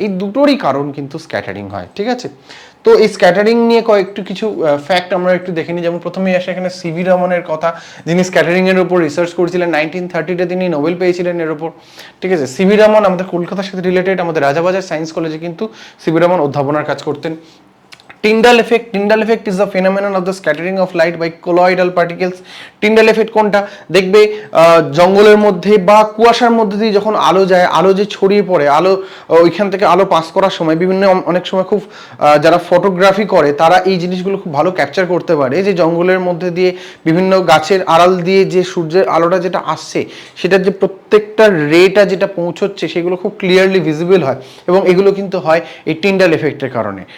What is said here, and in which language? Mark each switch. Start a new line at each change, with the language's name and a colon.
Bangla: এই দুটোরই কারণ কিন্তু স্ক্যাটারিং হয়। ঠিক আছে, তো এই স্ক্যাটারিং নিয়ে কিছু ফ্যাক্ট আমরা একটু দেখে নিই। যেমন প্রথমেই আসে এখানে সিভি রমনের কথা, যিনি স্ক্যাটারিং এর উপর রিসার্চ করেছিলেন। 1930-তে তিনি নোবেল পেয়েছিলেন এর উপর। ঠিক আছে, সিভি রমন আমাদের কলকাতার সাথে রিলেটেড, আমাদের রাজাবাজার সায়েন্স কলেজে কিন্তু সিভি রমন অধ্যাপনার কাজ করতেন।
English: Tyndall effect is the phenomenon of the scattering of light by colloidal particles.
Bangla: Tyndall effect কোনটা দেখবে জঙ্গলের মধ্যে বা কুয়াশার মধ্যে দিয়ে যখন আলো যায়, আলো যে ছড়িয়ে পড়ে, আলো ওইখান থেকে আলো পাস করার সময় বিভিন্ন অনেক সময় খুব যারা ফটোগ্রাফি করে তারা এই জিনিসগুলো খুব ভালো ক্যাপচার করতে পারে, যে জঙ্গলের মধ্যে দিয়ে বিভিন্ন গাছের আড়াল দিয়ে যে সূর্যের আলোটা যেটা আসছে সেটার যে প্রত্যেকটা রেটা যেটা পৌঁছচ্ছে সেগুলো খুব ক্লিয়ারলি ভিজিবল হয়, এবং এগুলো কিন্তু হয় এই টিন্ডাল এফেক্টের কারণে।